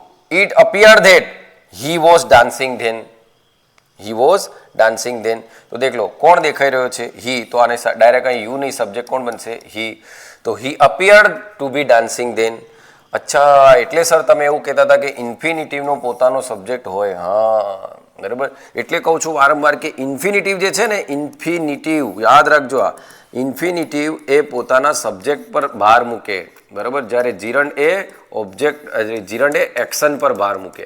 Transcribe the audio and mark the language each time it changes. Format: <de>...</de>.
<en>It appeared that he was dancing then. He was dancing then.</en> <gu>તો દેખ લો કોણ દેખાઈ રહ્યો છે? he. તો આને ડાયરેક્ટ અહીં યુ નહીં, સબ્જેક્ટ કોણ બનશે?</gu> <en>he. તો he appeared to be dancing then.</en> <gu>અચ્છા, એટલે સર તમે એવું કહેતા હતા કે ઇન્ફિનિટિવનો પોતાનો સબ્જેક્ટ હોય. હા, બરાબર. એટલે કહું છું વારંવાર કે ઇન્ફિનિટિવ જે છે ને, ઇન્ફિનિટિવ યાદ રાખજો, આ ઇન્ફિનિટિવ એ પોતાના સબ્જેક્ટ પર ભાર મૂકે, બરાબર. જ્યારે જીરંડ એ ઓબ્જેક્ટ, જીરંડ એ એક્શન પર ભાર મૂકે.</gu>